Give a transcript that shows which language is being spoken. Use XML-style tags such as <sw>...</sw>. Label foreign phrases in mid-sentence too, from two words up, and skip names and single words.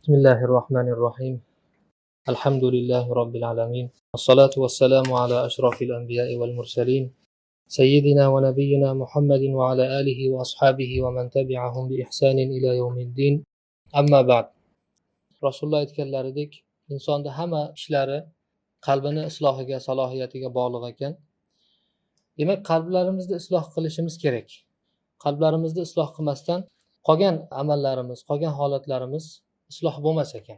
<ar>الله الرحمن الرحيم الحمد لله رب العالمين والصلاة والسلام على أشرف الأنبياء والمرسلين سيدنا ونبينا محمد وعلى آله وأصحابه ومن تبعهم بإحسان إلى يوم الدين أما بعد</ar> <uz>Rasululloh aytganlaridek insonda hamma ishlari qalbini islohiga, salohiyatiga bog'liq ekan. Demak, qalblarimizni isloh qilishimiz kerak. Qalblarimizni isloh qilmasdan qolgan amallarimiz, qolgan holatlarimiz isloh bo'lmas ekan.</uz>